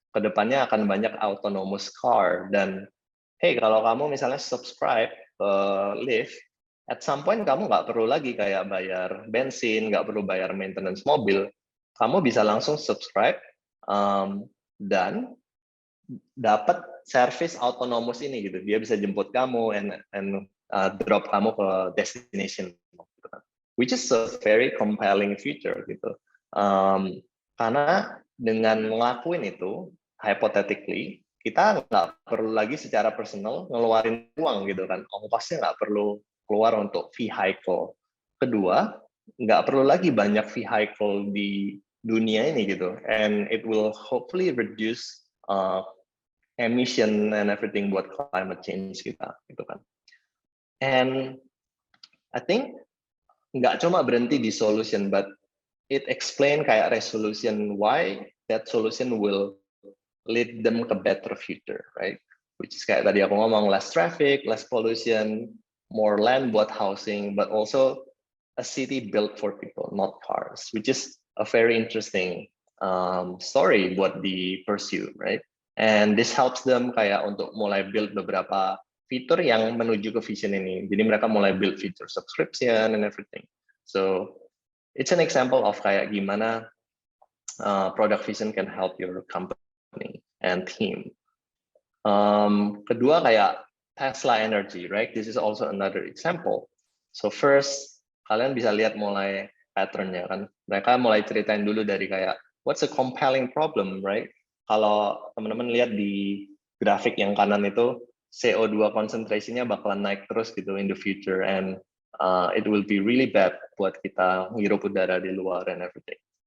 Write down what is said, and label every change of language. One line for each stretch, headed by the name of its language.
Indonesian: Kedepannya akan banyak autonomous car, dan hey, kalau kamu misalnya subscribe ke Lyft,
English: at some point
Indonesian: kamu nggak perlu lagi kayak bayar bensin, nggak perlu bayar maintenance mobil, kamu bisa langsung subscribe dan dapat service autonomous ini gitu. Dia bisa jemput kamu
English: and drop
Indonesian: kamu ke destination, gitu kan.
English: Which is a very compelling feature gitu.
Indonesian: Karena dengan ngelakuin itu, hypothetically, kita nggak perlu lagi secara personal ngeluarin uang gitu kan. Ongkosnya nggak perlu keluar untuk vehicle. Kedua, nggak perlu lagi banyak vehicle di dunia ini gitu.
English: And it will hopefully reduce emission and everything
Indonesian: buat climate change kita gitu kan.
English: And I think
Indonesian: nggak cuma berhenti di
English: solution, but it explain kayak resolution why that solution will lead them ke better future, right? Which is
Indonesian: kayak tadi aku ngomong,
English: less traffic, less pollution, more land buat housing, but also a city built for people, not cars, which is a very interesting story buat di pursue, right? And this helps them
Indonesian: kayak untuk mulai build beberapa fitur yang menuju ke vision ini. Jadi mereka mulai build feature subscription and everything.
English: So it's an example of
Indonesian: kayak gimana
English: product vision can help your company and team.
Indonesian: Kedua kayak
English: Tesla Energy, right? This is also another example.
Indonesian: So first, kalian bisa lihat mulai patternnya kan. Mereka mulai ceritain dulu dari kayak,
English: what's a compelling problem, right?
Indonesian: Kalau teman-teman lihat di grafik yang kanan itu, CO2 concentrationnya bakalan naik terus gitu
English: in the future, and it will be really bad
Indonesian: buat kita menghirup udara di luar and everything.